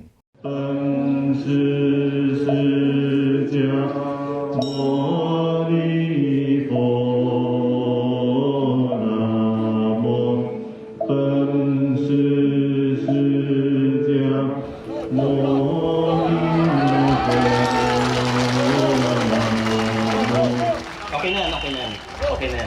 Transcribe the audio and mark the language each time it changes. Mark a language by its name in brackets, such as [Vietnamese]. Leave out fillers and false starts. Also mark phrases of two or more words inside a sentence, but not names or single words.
[Chinese] 本师释迦牟尼佛，南无本师释迦牟尼佛。 [Filipino] Okay na yan, okay na yan. Okay na yan.